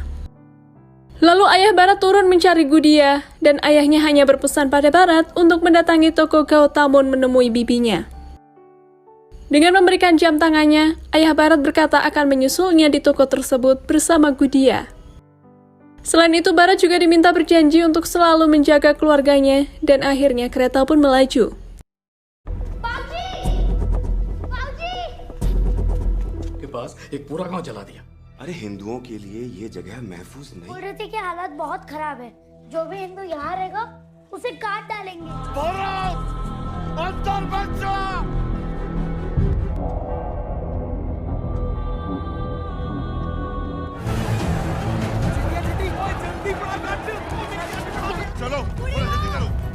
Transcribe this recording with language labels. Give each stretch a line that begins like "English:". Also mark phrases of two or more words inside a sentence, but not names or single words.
Indonesian: Lalu ayah Bharat turun mencari Gudia, dan ayahnya hanya berpesan pada Bharat untuk mendatangi toko Gautamun menemui bibinya. Dengan memberikan jam tangannya, ayah Bharat berkata akan menyusulnya di toko tersebut bersama Gudia. Selain itu, Bharat juga diminta berjanji untuk selalu menjaga keluarganya, dan akhirnya kereta pun melaju.
Hindi: के पास एक पूरा गांव जला दिया। अरे हिंदुओं के लिए ये जगह महफूज नहीं। बोल रहे थे कि हालात बहुत खराब है, जो भी हिंदू यहाँ रहेगा उसे काट डालेंगे। अंदर बच जा। चलो जल्दी करो।